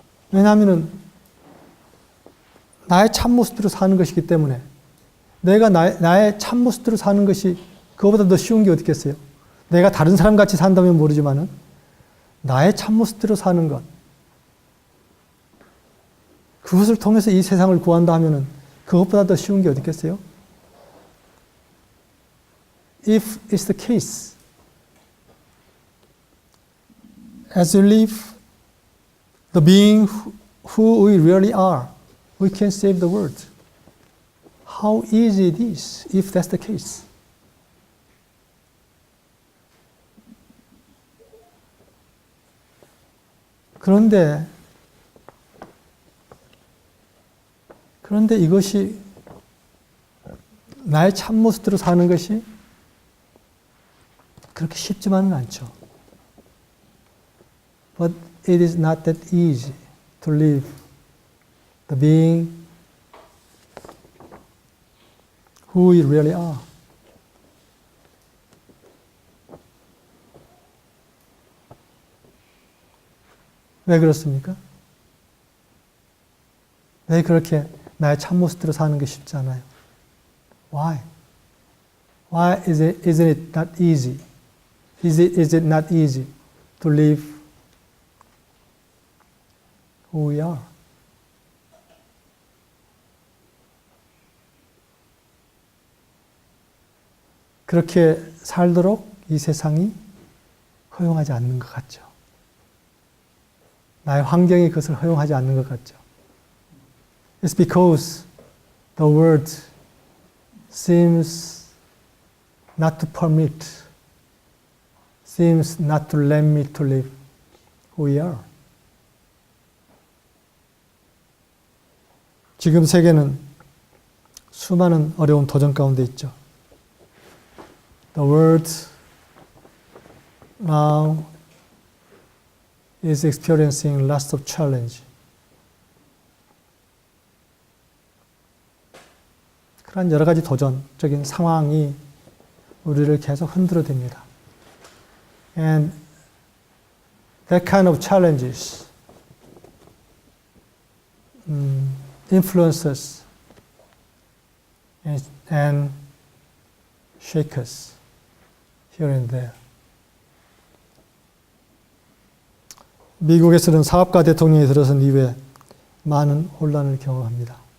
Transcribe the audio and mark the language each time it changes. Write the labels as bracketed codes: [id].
[ko] 왜냐하면 나의 참모습대로 사는 것이기 때문에 내가 나의 참모습대로 사는 것이 그거보다 더 쉬운 게 어디 있겠어요? 내가 다른 사람 같이 산다면 모르지만은 나의 참모습대로 사는 것, 그것을 통해서 이 세상을 구한다 하면은 그것보다 더 쉬운 게 어디 있겠어요? [en] If it's the case, as we live the being who we really are, we can save the world. How easy it is if that's the case. [ko] 그런데 이것이 나의 참모습대로 사는 것이 그렇게 쉽지만은 않죠. [en] But it is not that easy to live the being who we really are. [ko] 왜 그렇습니까? 왜 그렇게 나의 참모습대로 사는 게 쉽지 않아요? [en] Why? Why isn't it not easy? Is it not easy to live who we are? [ko] 그렇게 살도록 이 세상이 허용하지 않는 것 같죠. 나의 환경이 그것을 허용하지 않는 것 같죠. [en] It's because the world seems not to permit, seems not to let me to live who we are. [ko] 지금 세계는 수많은 어려운 도전 가운데 있죠. [en] The world now is experiencing lots of challenge. [ko] 그런 여러 가지 도전적인 상황이 우리를 계속 흔들어 댑니다. [en] And that kind of challenges influence us and shake us here and there. [ko] 미국에서는 사업가 대통령이 들어선 이후에 많은 혼란을 경험합니다.